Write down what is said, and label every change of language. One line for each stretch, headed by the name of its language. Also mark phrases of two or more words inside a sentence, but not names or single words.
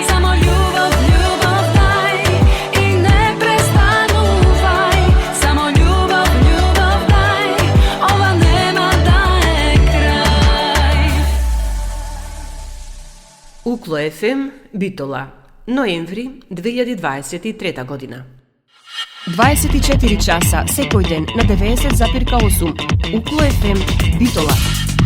Macedonian: Samo ljubav, ljubav daj i ne prestanuvaj. Samo ljubav, ljubav daj, ova nema da je kraj. Uklo FM, Bitola, ноември 2023 година. 24 часа секој ден на 90,8 Uklo FM, Bitola.